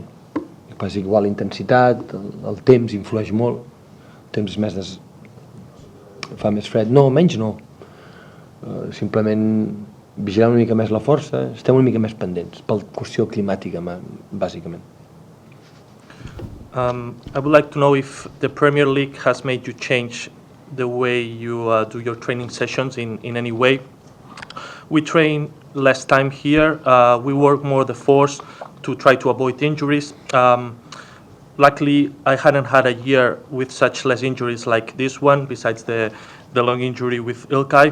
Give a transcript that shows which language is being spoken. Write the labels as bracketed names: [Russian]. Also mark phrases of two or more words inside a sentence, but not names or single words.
[Catalan] El que passa és igual la intensitat, el temps influeix molt, el temps és més fa més fred. No, menys no. Simplement vigilar una mica més la força, estem una mica més pendents, per qüestió climàtica, bàsicament. [English] I would like to know if the Premier League has made you change the way you do your training sessions in any way. We train less time here. We work more the force to try to avoid injuries. Luckily, I hadn't had a year with such less injuries like this one, besides the long injury with Ilkay.